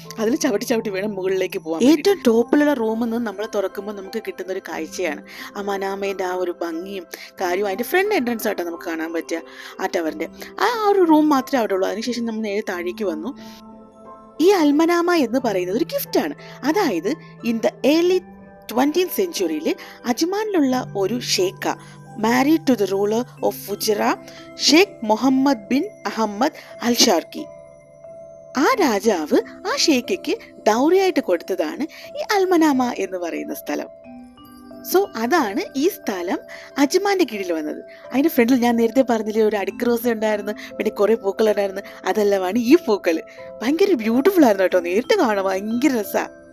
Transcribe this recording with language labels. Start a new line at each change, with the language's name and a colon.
Malayalam: അതിൽ ചവിട്ടി വേണം മുകളിലേക്ക് പോകാൻ. ഏറ്റവും ടോപ്പിലുള്ള റൂമിൽ നിന്ന് നമ്മൾ തുറക്കുമ്പോൾ നമുക്ക് കിട്ടുന്ന ഒരു കാഴ്ചയാണ് ആ മനാമേൻ്റെ ആ ഒരു ഭംഗിയും കാര്യവും. അതിൻ്റെ ഫ്രണ്ട് എൻട്രൻസ് ആയിട്ടാണ് നമുക്ക് കാണാൻ പറ്റുക ആ ടവറിൻ്റെ. ആ ഒരു റൂം മാത്രമേ അവിടെ ഉള്ളൂ. അതിനുശേഷം നമ്മൾ നേരെ താഴേക്ക് വന്നു. ഈ അൽമനാമ എന്ന് പറയുന്നത് ഒരു ഗിഫ്റ്റാണ്. അതായത്
English: in the early 20th century
Malayalam: അജ്മാനിലുള്ള ഒരു ഷേഖ,
English: married to the ruler of Fujairah, Sheikh Mohammed bin Ahmad al-Sharqi.
Malayalam: ആ രാജാവ് ആ ഷേഖയ്ക്ക് ഡൗറിയായിട്ട് കൊടുത്തതാണ് ഈ അൽമനാമ എന്ന് പറയുന്ന സ്ഥലം. സോ അതാണ് ഈ സ്ഥലം അജ്മാൻ്റെ കീഴിൽ വന്നത്. അതിൻ്റെ ഫ്രണ്ടിൽ ഞാൻ നേരത്തെ പറഞ്ഞില്ലേ ഒരു അടിക്രോസ് ഉണ്ടായിരുന്നു, പിന്നെ കുറേ പൂക്കൾ ഉണ്ടായിരുന്നു. അതെല്ലാമാണ് ഈ പൂക്കൾ. ഭയങ്കര ബ്യൂട്ടിഫുൾ ആയിരുന്നു കേട്ടോ, നേരിട്ട് കാണാൻ ഭയങ്കര രസമാണ്.